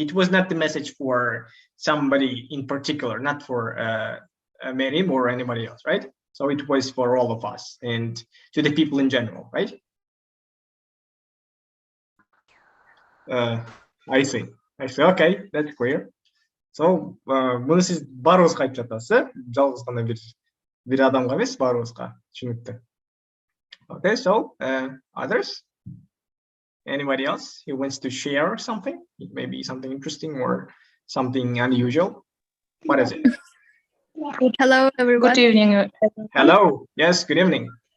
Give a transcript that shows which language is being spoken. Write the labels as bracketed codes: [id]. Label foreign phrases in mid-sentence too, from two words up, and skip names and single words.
[en] It was not the message for somebody in particular, not for Mary or anybody else, right? So it was for all of us and to the people in general, right? I see. Okay, that's clear. [ky] So муну сиз баарыбызга айтып жатасыз, жалгыз гана бир адамга эмес, баарыбызга. Түшүнүктүү. [en] Okay, so others? Anybody else who wants to share something? Maybe something interesting or something unusual? What is it? Hello, everyone. Good evening. Hello. Yes, good evening.